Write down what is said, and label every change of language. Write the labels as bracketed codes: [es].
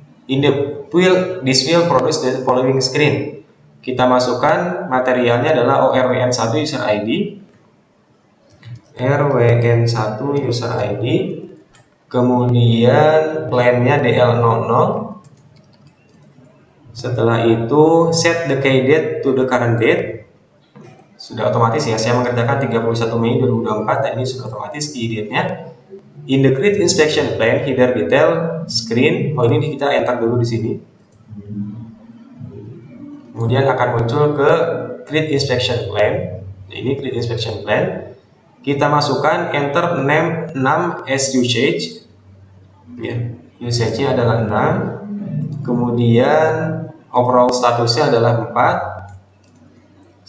[en] This will produce the following screen. [id] Kita masukkan materialnya adalah ORWN1 user ID, RWN1 user ID, kemudian plan-nya DL00. Setelah itu [en] set the key date to the current date. [id] Sudah otomatis ya, saya mengerjakan 31 Mei 2024 dan ini sudah otomatis key date-nya. [en] In the create inspection plan, header detail screen. [id] Oh, ini kita enter dulu di sini. Kemudian akan muncul ke create inspection plan. Nah, ini create inspection plan. Kita masukkan [en] enter name 6 as usage. [id] Ya, usage-nya adalah 6. Kemudian overall statusnya adalah 4.